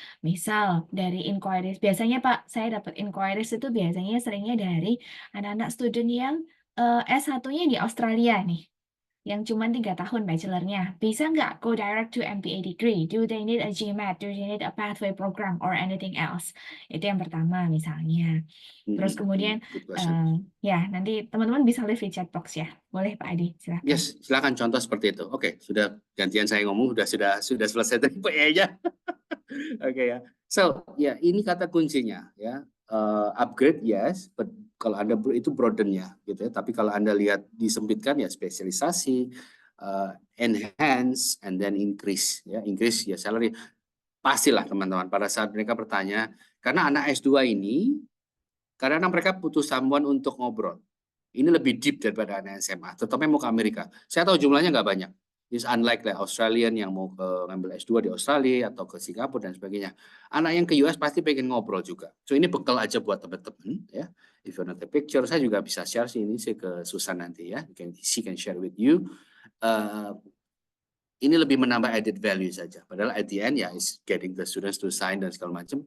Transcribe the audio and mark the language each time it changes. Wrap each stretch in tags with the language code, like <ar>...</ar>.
<id>Misal dari inquiries, biasanya Pak, saya dapat inquiries itu biasanya seringnya dari anak-anak student yang S1-nya di Australia nih, yang cuma 3 tahun bachelornya. Bisa nggak</id> <en>go direct to MBA degree? Do they need a GMAT? Do they need a pathway program or anything else?</en> <id>Itu yang pertama misalnya. Terus kemudian,</id> <en>Good question.</en> <id>ya nanti teman-teman bisa leave di chat box ya. Boleh Pak Adi, silakan. Yes, silakan contoh seperti itu. Oke, sudah gantian saya ngomong, sudah selesai tadi PE-nya. Oke ya. So, ya ini kata kuncinya ya.</id> <en>Upgrade yes, but</en> <id>kalau Anda itu broaden-nya gitu ya. Tapi kalau Anda lihat disempitkan ya spesialisasi,</id> <en>enhance and then increase</en> <id>ya. Increase ya salary. Pastilah teman-teman pada saat mereka bertanya, karena anak S2 ini kadang-kadang mereka butuh someone untuk ngobrol. Ini lebih deep daripada anak SMA, terutama mau ke Amerika. Saya tahu jumlahnya nggak banyak.</id> <en>It's unlike like Australian</en> <id>yang mau ngambil S2 di Australia atau ke Singapura dan sebagainya. Anak yang ke US pasti pengen ngobrol juga. So ini bekal aja buat teman-teman ya.</id> <en>If you want a picture,</en> <id>saya juga bisa share sih ini sih ke Susan nanti ya.</id> <en>She can share with you.</en> <id>Ini lebih menambah added value saja. Padahal</id> <en>at the end</en> <id>ya</id> <en>is getting the students to sign</en> <id>dan segala macam.</id>